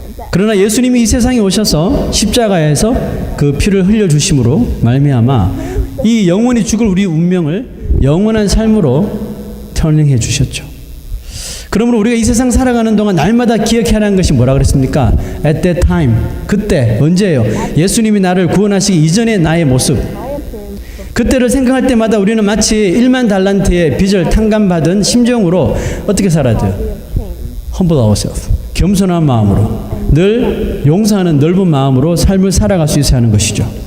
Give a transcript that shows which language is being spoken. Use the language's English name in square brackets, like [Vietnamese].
[Korean] 그러나 예수님이 이 세상에 오셔서 십자가에서 그 피를 흘려주심으로 말미암아 이 영원히 죽을 우리 운명을 영원한 삶으로 터닝해 주셨죠. 그러므로 우리가 이 세상 살아가는 동안 날마다 기억해야 하는 것이 뭐라 그랬습니까? [English] At that time, [Korean] 그때, 언제예요? 예수님이 나를 구원하시기 이전의 나의 모습. 그때를 생각할 때마다 우리는 마치 1만 달란트의 빚을 탕감받은 심정으로 어떻게 살아야 돼요? [English] Humble ourselves. [Korean] 겸손한 마음으로, 늘 용서하는 넓은 마음으로 삶을 살아갈 수 있어야 하는 것이죠.